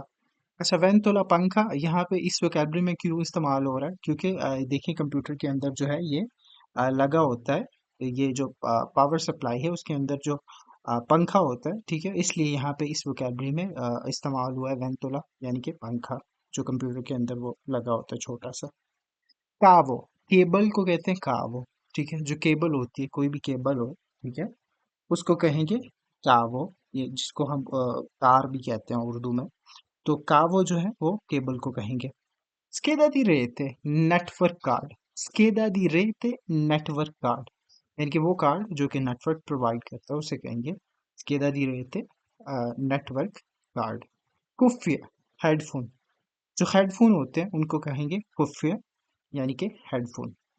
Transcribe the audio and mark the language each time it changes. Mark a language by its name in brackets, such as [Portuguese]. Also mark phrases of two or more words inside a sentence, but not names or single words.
[Hindi] अच्छा, वेंतोला पंखा यहाँ पे इस वोकैबुलरी में क्यों इस्तेमाल हो रहा है, क्योंकि देखिए कंप्यूटर के अंदर जो है ये लगा होता है, ये जो [English] power supply [Hindi] है उसके अंदर जो पंखा होता है, ठीक है, इसलिए यहाँ पे इस वोकैबुलरी में इस्तेमाल हुआ है वेंतोला, यानी कि पंखा जो कंप्यूटर के अंदर वो लगा होता है छोटा सा। कावो, केबल को कहते हैं कावो, ठीक है, जो केबल होती है, कोई भी केबल हो, ठीक है, उसको कहेंगे कावो, ये जिसको हम तार भी कहते हैं उर्दू में, तो कावो जो है वो केबल को कहेंगे। [Italian] Scheda di rete [English] network card, [Italian] scheda di rete [English] network card, [Hindi] यानी कि वो कार्ड जो कि [English] network provide [Hindi] करता है उसे कहेंगे [Italian] scheda di rete [English] network card. [Hindi] कुफ्य, हेडफोन, जो हेडफोन होते हैं उनको कहेंगे कुफ्य, यानी कि हेडफोन।